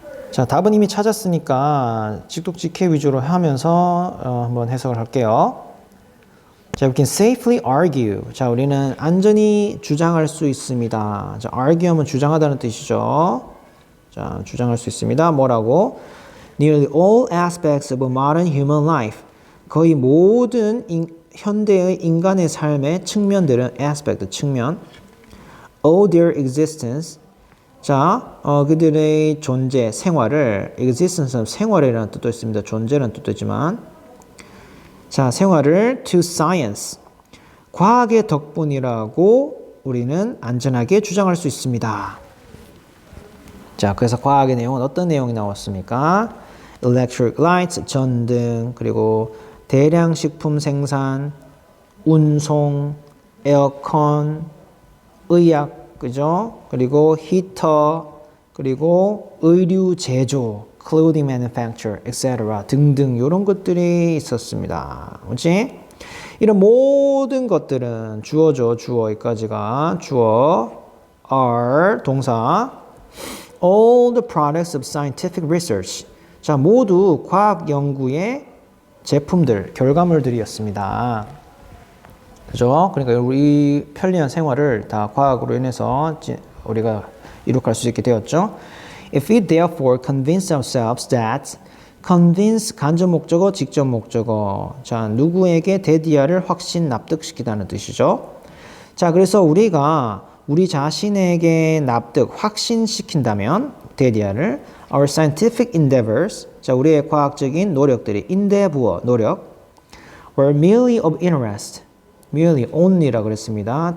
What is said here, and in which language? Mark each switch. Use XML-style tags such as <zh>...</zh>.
<ko>자, 답은 이미 찾았으니까 직독직해 위주로 하면서 한번 해석을 할게요. 자,</ko> <en>we can safely argue.</en> <ko>자, 우리는 안전히 주장할 수 있습니다. 자, argue 하면 주장하다는 뜻이죠. 자, 주장할 수 있습니다. 뭐라고?</ko> <en>Nearly all aspects of modern human life.</en> <ko>거의 모든 현대의 인간의 삶의 측면들은 aspect, 측면.</ko> <en>Owe their existence.</en> <ko>자, 그들의 존재, 생활을 existence는 생활이라는 뜻도 있습니다. 존재라는 뜻도 있지만 자, 생활을</ko> <en>to science.</en> <ko>과학의 덕분이라고 우리는 안전하게 주장할 수 있습니다. 자, 그래서 과학의 내용은 어떤 내용이 나왔습니까? electric lights, 전등, 그리고 대량 식품 생산, 운송, 에어컨, 의학, 그죠? 그리고 히터, 그리고 의류 제조,</ko> <en>clothing manufacture, etc.</en> <ko>등등 이런 것들이 있었습니다. 그렇지? 이런 모든 것들은 주어죠. 주어 여기까지가 주어, are 동사.</ko> <en>All the products of scientific research.</en> <ko>자, 모두 과학 연구의 제품들, 결과물들이었습니다. 그죠? 그러니까 우리 편리한 생활을 다 과학으로 인해서 우리가 이룩할 수 있게 되었죠.</ko> <en>If we therefore convince ourselves that convince</en> <ko>간접 목적어, 직접 목적어. 자, 누구에게 대디아를 확신 납득시키다는 뜻이죠. 자, 그래서 우리가 우리 자신에게 납득, 확신시킨다면 대디아를</ko> <en>our scientific endeavors,</en> <ko>자, 우리의 과학적인 노력들이 endeavor, 노력</ko> <en>were merely of interest,</en> <ko>merely only라 그랬습니다.</ko>